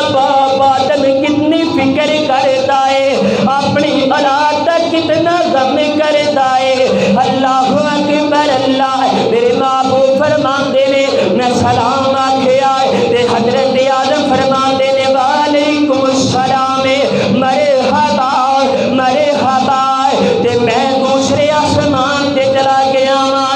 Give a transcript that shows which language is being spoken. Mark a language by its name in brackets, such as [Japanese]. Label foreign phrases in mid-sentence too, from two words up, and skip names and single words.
[Punjabi] ਬਾਪ ਆਦਮ ਕਿੰਨੀ ਫ਼ਿਕਰ ਕਰਦਾ ਹੈ ਅਪਣੀ ਔਲਾਦ ਦਾ ਕਿੰਨਾ ਗ਼ਮ ਕਰਦਾ ਹੈ [Arabic] الله أكبر [Punjabi] ਅੱਲਾਹ ਮੇਰੇ ਮਹਿਬੂਬ ਫ਼ਰਮਾਤੇ ਨੇ ਮੈਂ ਸਲਾਮ ਆਖਿਆ ਤੇ ਹਜ਼ਰਤ ਆਦਮ ਫ਼ਰਮਾਤੇ ਨੇ [Arabic] وعليكم السلام مرحبا مرحبا [Punjabi] ਤੇ ਮੈਂ ਦੂਸਰੇ ਆਸਮਾਨ ਤੇ ਚਲਾ ਗਿਆ